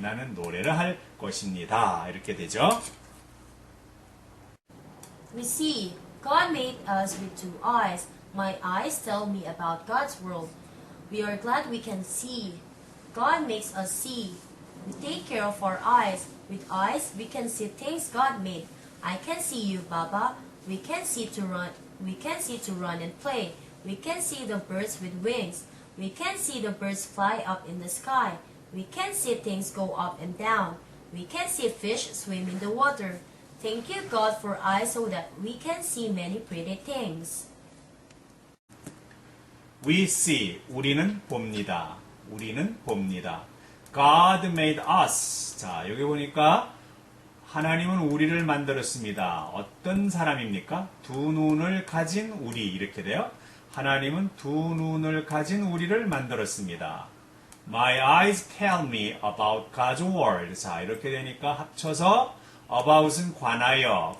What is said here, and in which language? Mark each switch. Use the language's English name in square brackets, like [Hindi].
[Korean] 나는 노래를 할 것입니다. 이렇게 되죠. [English] We see, God made us with two eyes. My eyes tell me about God's world. We are glad we can see. God makes us see. We take care of our eyes. With eyes, we can see things God made. I can see you, Baba. We can see to run. We can see to run and play. We can see the birds with wings. We can see the birds fly up in the sky. We can see things go up and down. We can see fish swim in the water. Thank you, God, for eyes so that we can see many pretty things. We see. [Korean] 우리는 봅니다. 우리는 봅니다. [English] God made us. [Korean] 자, 여기 보니까 하나님은 우리를 만들었습니다. 어떤 사람입니까? 두 눈을 가진 우리 이렇게 돼요. 하나님은 두 눈을 가진 우리를 만들었습니다. [English] My eyes tell me about God's world. [Korean] 자, 이렇게 되니까 합쳐서 about은 관하여.